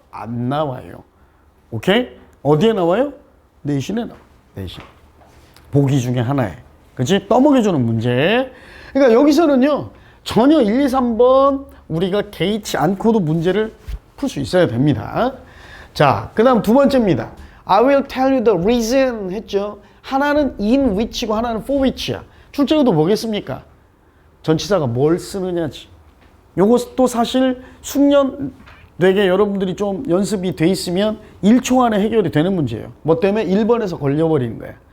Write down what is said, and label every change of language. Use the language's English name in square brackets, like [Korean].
[Korean] 안 나와요. 오케이? 어디에 나와요? 내신에 나와. 내신. 보기 중에 하나에. 그치? 떠먹여주는 문제. 그러니까 여기서는요 전혀 1, 2, 3번 우리가 개의치 않고도 문제를 풀 수 있어야 됩니다. 자, 그 다음 두 번째입니다. [English] I will tell you the reason [Korean] 했죠. 하나는 in which고 하나는 for which야. 출제구도 뭐겠습니까? 전치사가 뭘 쓰느냐지. 요것도 사실 숙련되게 여러분들이 좀 연습이 돼 있으면 1초 안에 해결이 되는 문제예요. 뭐 때문에 1번에서 걸려버리는 거야.